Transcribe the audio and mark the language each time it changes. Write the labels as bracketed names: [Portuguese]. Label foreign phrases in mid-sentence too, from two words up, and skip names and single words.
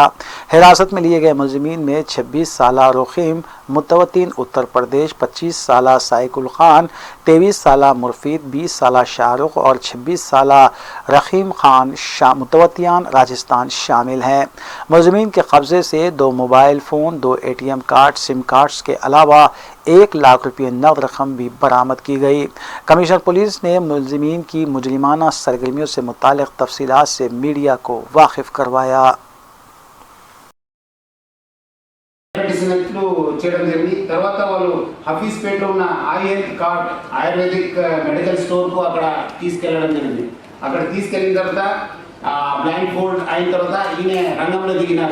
[Urdu] حراست میں لیے گئے ملزمین میں 26 سالہ رخیم متوطن اتر پردیش، 25 سالہ سائق الخان، 23 سالہ مرفید، 20 سالہ شاہ رخ اور 26 سالہ رخیم خان متوطیان راجستھان شامل ہیں۔ ملزمین کے قبضے سے 2 موبائل فون، 2 اے ٹی ایم کارڈ، سم کارڈز کے علاوہ 1 لاکھ روپے نقد رقم بھی برآمد کی گئی۔ کمشنر پولیس نے ملزمین کی مجرمانہ سرگرمیوں سے متعلق تفصیلات سے میڈیا کو واقف کروایا۔ [Telugu] చేయడం జరిగింది। తర్వాత వాళ్ళు హఫీజ్పేటలో ఉన్న ఐహెల్త్ కార్డ్ ఆయుర్వేదిక్ మెడికల్ స్టోర్కు అక్కడ తీసుకెళ్ళడం జరిగింది। అక్కడ తీసుకెళ్ళిన తర్వాత [English] blind fold [Telugu] అయిన తర్వాత ఈయన రంగంలో దిగినారు।